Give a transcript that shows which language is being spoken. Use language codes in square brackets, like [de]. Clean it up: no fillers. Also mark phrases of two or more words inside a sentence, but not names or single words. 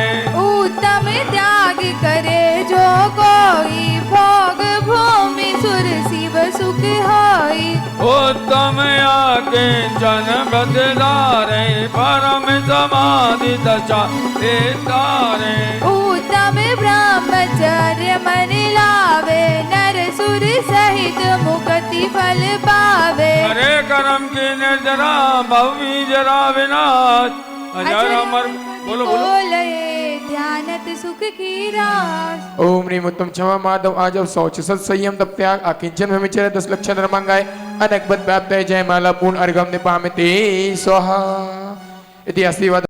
[hi] उत्तम त्याग करे जो कोई भोग भूमि सुर शिव सुख होई उत्तम आके जन बदलारे परम समाधि दशा तारे उत्तम ब्रह्मचर्य मन लावे नर सुर सहित मुक्ति फल पावे हरे कर्म की निर्जरा भवी जरा विनाश अजर अमर बोलो बोलो बोले ध्यानत सुख की रास [sa] ओम ह्रीं उत्तम क्षमा माधव आजव शौच सत संयम तप त्याग आकिंचन ब्रह्मचर्य 10 लक्षण धर्मांगाय अनेक पद प्राप्ते जय माला पूर्ण अर्घम निपामति स्वाहा इति आशीर्वाद